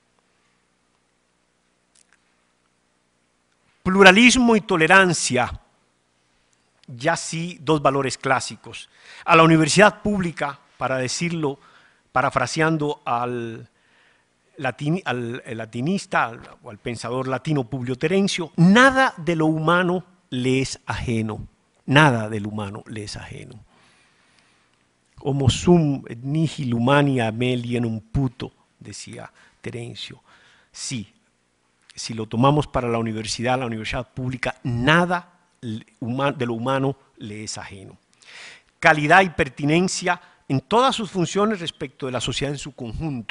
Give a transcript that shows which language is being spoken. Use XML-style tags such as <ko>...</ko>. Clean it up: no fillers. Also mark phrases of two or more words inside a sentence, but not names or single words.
<es>Pluralismo y tolerancia, ya sí dos valores clásicos. A la universidad pública, para decirlo, parafraseando al latinista o al pensador latino Publio Terencio, nada de lo humano le es ajeno, nada del humano le es ajeno.</es> <la>Homo sum et nihil humani alienum puto, decía Terencio.</la> <es>Sí, si lo tomamos para la universidad pública, nada de lo humano le es ajeno. Calidad y pertinencia en todas sus funciones respecto de la sociedad en su conjunto.</es>